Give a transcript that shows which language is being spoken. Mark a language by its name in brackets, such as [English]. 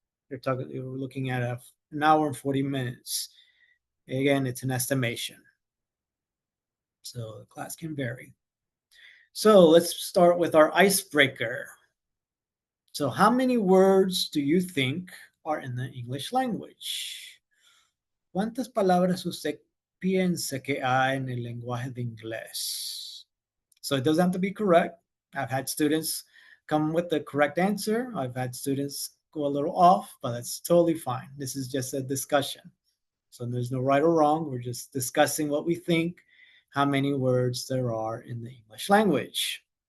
[English] We're looking at an hour and 40 minutes. Again, it's an estimation. So the class can vary. So let's start with our icebreaker. So how many words do you think are in the English language? [Spanish] ¿Cuántas palabras usted piensa que hay en el lenguaje de inglés? [English] So it doesn't have to be correct. I've had students come with the correct answer. I've had students go a little off, but that's totally fine. This is just a discussion. So there's no right or wrong. We're just discussing what we think, how many words there are in the English language.